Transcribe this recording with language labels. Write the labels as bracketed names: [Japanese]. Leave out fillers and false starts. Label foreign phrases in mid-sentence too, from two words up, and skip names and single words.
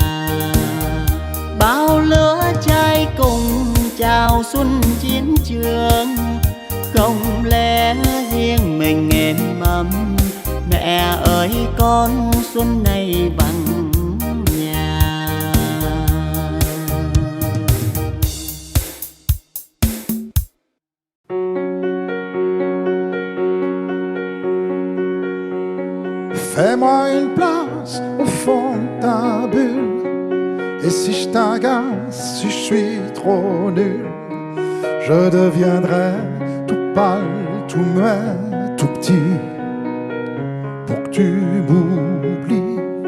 [Vietnamese] Bao lửa cháy cùng chào xuân chiến trường. Không lẽ riêng mình êm ấm, mẹ ơi con xuân này vắng nhà. [French] Fais-moi une place au fond de ta bulle. Et si je t'agace, si je suis trop nul, je deviendrai tout pâle, tout muet, tout petit, pour que tu m'oublies.